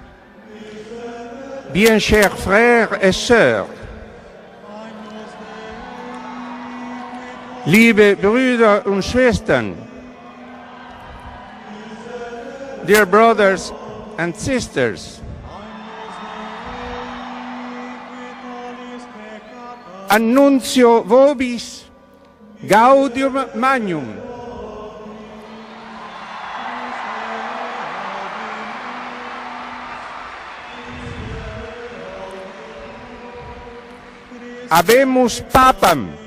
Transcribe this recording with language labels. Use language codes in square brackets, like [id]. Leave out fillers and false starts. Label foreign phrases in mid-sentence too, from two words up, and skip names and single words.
[fr] bien chers frères et sœurs, [de] liebe Brüder und Schwestern, [en] dear brothers and sisters, [la] annuncio vobis gaudium magnum. Habemus Papam.